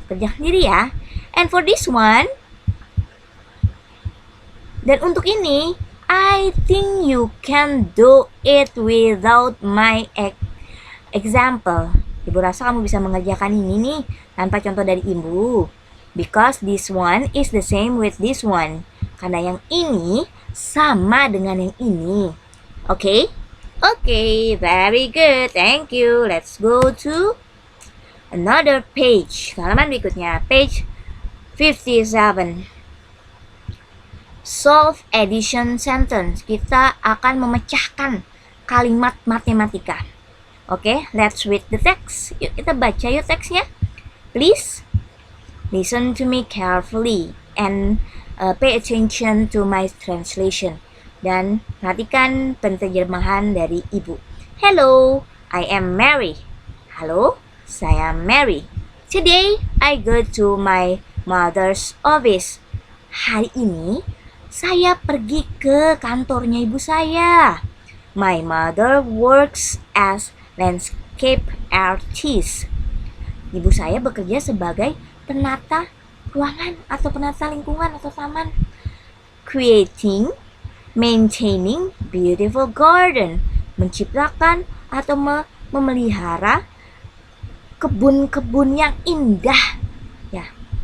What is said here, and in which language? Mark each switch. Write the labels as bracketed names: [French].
[Indonesian] Kerjakan sendiri ya. [English] And for this one, [Indonesian] dan untuk ini, [English] I think you can do it without my example. [Indonesian] Ibu rasa kamu bisa mengerjakan ini nih tanpa contoh dari ibu. [English] Because this one is the same with this one. [Indonesian] Karena yang ini sama dengan yang ini. [English] Okay? Okay, very good. Thank you. Let's go to another page. [Indonesian] Halaman berikutnya, [English] page 57. Solve addition sentence. [Indonesian] Kita akan memecahkan kalimat matematika. Oke, [English] let's read the text. [Indonesian] Yuk kita baca yuk teksnya. [English] Please listen to me carefully and pay attention to my translation. [Indonesian] Dan perhatikan penerjemahan dari ibu. [English] Hello, I am Mary. [Indonesian] Halo, saya Mary. [English] Today I go to my mother's office. [Indonesian] Hari ini saya pergi ke kantornya ibu saya. [English] My mother works as landscape artist. [Indonesian] Ibu saya bekerja sebagai penata ruangan atau penata lingkungan atau taman. [English] Creating, maintaining beautiful garden. [Indonesian] Menciptakan atau memelihara kebun-kebun yang indah. Ya.